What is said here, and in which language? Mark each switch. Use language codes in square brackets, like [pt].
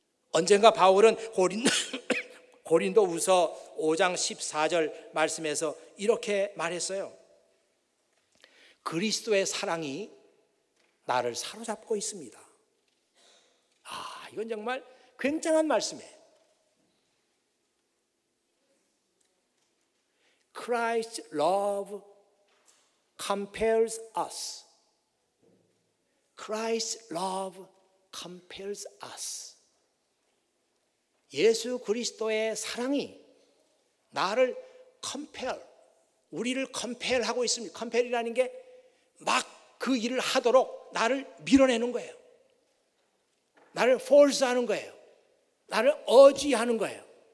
[ko] 언젠가 바울은 고린도후서 5장 14절 말씀에서 이렇게 말했어요. 그리스도의 사랑이 나를 사로잡고 있습니다. 아, 이건 정말 굉장한 말씀이에요. [en] Christ's love compels us. Christ's love compels us. [ko] 예수 그리스도의 사랑이 나를 compel, 우리를 compel하고 있습니다. compel이라는 게 막 그 일을 하도록 나를 밀어내는 거예요. 나를 force하는 거예요. 나를 어지하는 거예요.